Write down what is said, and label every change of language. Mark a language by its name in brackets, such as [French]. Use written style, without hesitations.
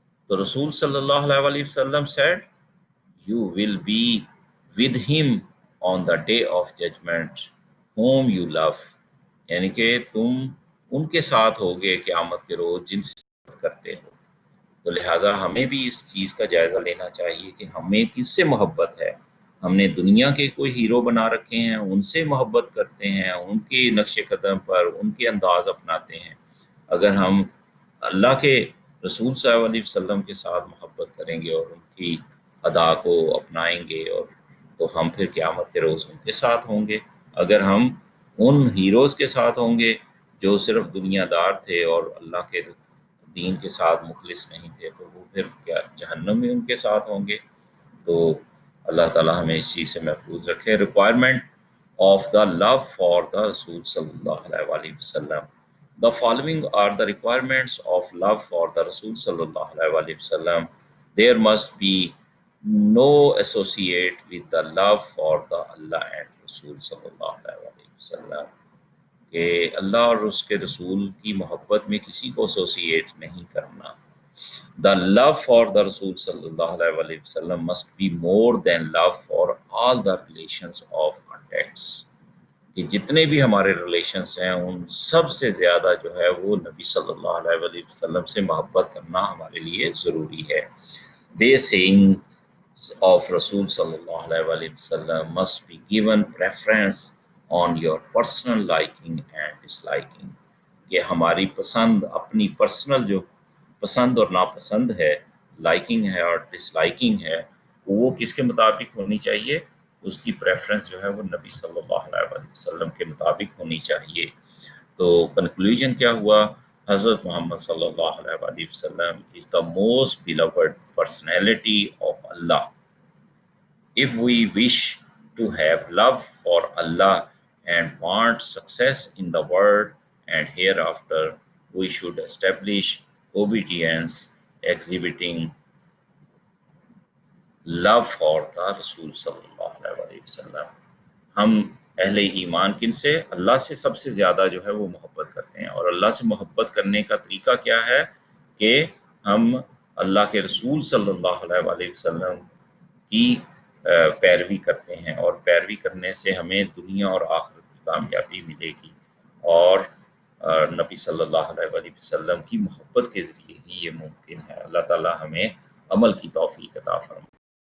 [English] تو رسول صلی اللہ علیہ وسلم said, you will be with him on the day of judgment whom you love. [Urdu] یعنی کہ تم ان کے ساتھ ہوگے قیامت کے روز جن سے محبت کرتے ہو. تو لہٰذا ہمیں بھی اس چیز کا جائزہ لینا چاہیے کہ ہمیں کس سے محبت ہے. ہم نے دنیا کے کوئی ہیرو بنا رکھے ہیں، ان سے محبت کرتے ہیں، ان کے نقش قدم پر ان کے انداز اپناتے ہیں. اگر ہم اللہ کے رسول صلی اللہ علیہ وسلم کے ساتھ محبت کریں گے اور ان کی ادا کو اپنائیں گے، اور تو ہم پھر قیامت کے روز ان کے ساتھ ہوں گے. اگر ہم ان ہیروز کے ساتھ ہوں گے جو صرف دنیا دار تھے اور اللہ کے دین کے ساتھ مخلص نہیں تھے، تو وہ پھر کیا جہنم میں ان کے ساتھ ہوں گے. تو اللہ تعالیٰ ہمیں اس چیز سے محفوظ رکھے. [English] Requirement of the love for the رسول صلی اللہ علیہ وسلم. The following are the requirements of love for the Rasul sallallahu alaihi wasallam. There must be no associate with the love for the Allah and Rasul sallallahu alaihi wasallam. [Urdu] کہ اللہ اور اس کے رسول کی محبت میں کسی کو ایسوسیٹ نہیں کرنا. [English] The love for the Rasul sallallahu alaihi wasallam must be more than love for all the relations of contacts. [Urdu] کہ جتنے بھی ہمارے ریلیشنس ہیں ان سب سے زیادہ جو ہے وہ نبی صلی اللہ علیہ وسلم سے محبت کرنا ہمارے لیے ضروری ہے. [English] They sayings of Rasul sallallahu alaihi wasallam must be given preference on your personal liking and disliking. [Urdu] کہ ہماری پسند، اپنی پرسنل جو پسند اور ناپسند ہے، لائکنگ ہے اور ڈس لائکنگ ہے، وہ کس کے مطابق ہونی چاہیے؟ اس کی پریفرنس جو ہے وہ نبی صلی اللہ علیہ وسلم کے مطابق ہونی چاہیے. تو کنکلوژن کیا ہوا؟ حضرت محمد صلی اللہ علیہ وسلم [English] is the most beloved personality of Allah. If we wish to have love for Allah and want success in the world and hereafter, we should establish obedience, exhibiting love for the رسول صلی اللہ علیہ وسلم. [Urdu] ہم اہل ایمان کن سے؟ اللہ سے سب سے زیادہ جو ہے وہ محبت کرتے ہیں، اور اللہ سے محبت کرنے کا طریقہ کیا ہے؟ کہ ہم اللہ کے رسول صلی اللہ علیہ وسلم کی پیروی کرتے ہیں، اور پیروی کرنے سے ہمیں دنیا اور آخرت کی کامیابی ملے گی، اور نبی صلی اللہ علیہ وسلم کی محبت کے ذریعے ہی یہ ممکن ہے. اللہ تعالی ہمیں عمل کی توفیق عطا فرمائے.